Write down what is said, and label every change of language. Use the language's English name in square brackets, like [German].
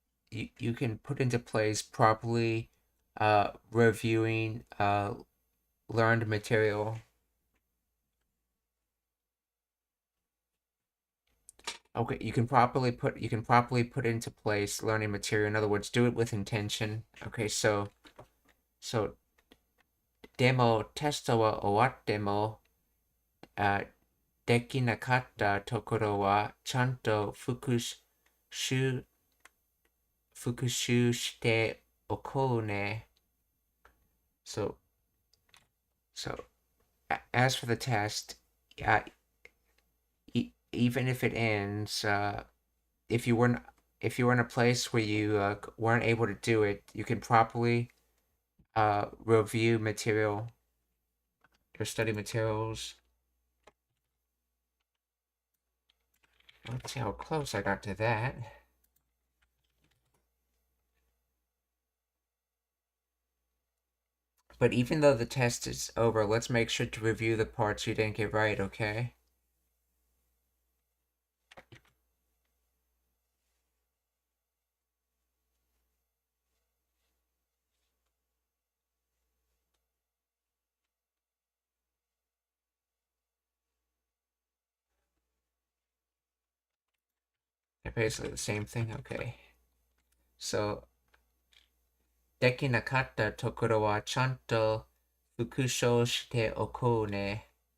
[English] You can put into place properly reviewing learned material. Okay, you can properly put into place learning material. In other words, do it with intention. Okay, so [Japanese] でもテストは終わってもできなかったところはちゃんと復習しておこうね. [English] So as for the test, even if it ends, if you were in a place where you weren't able to do it, you can properly review material, your study materials. Let's see how close I got to that. But even though the test is over, let's make sure to review the parts you didn't get right, okay? Basically the same thing. Okay. [Japanese] So, できなかったところはちゃんと復唱しておこうね。